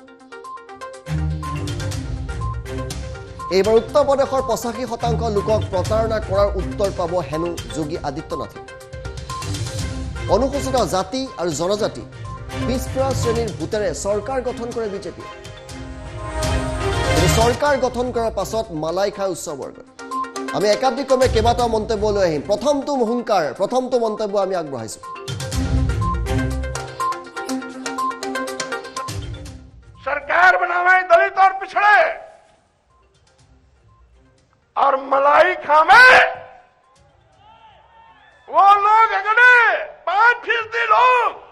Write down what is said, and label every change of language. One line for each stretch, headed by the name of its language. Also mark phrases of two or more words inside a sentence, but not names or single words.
Assamese: এইবাৰ উত্তৰ প্ৰদেশৰ 85% লোকক প্ৰতাৰণা কৰাৰ উত্তৰ পাব হেনো যোগী আদিত্যনাথে অনুসূচিত জাতি আৰু জনজাতি পিছপৰা শ্ৰেণীৰ ভোটেৰে চৰকাৰ গঠন কৰে বিজেপি চৰকাৰ গঠন কৰাৰ পাছত মালাই খাই উচ্চ বৰ্গ আমি একাধিক্ৰমে কেইবাটাও মন্তব্য লৈ আহিম প্ৰথমটো মন্তব্য আমি আগবঢ়াইছো
Hindi: सरकार बनावे दलित और पिछड़े और मलाई खावे वो लोग अगड़े 5% लोग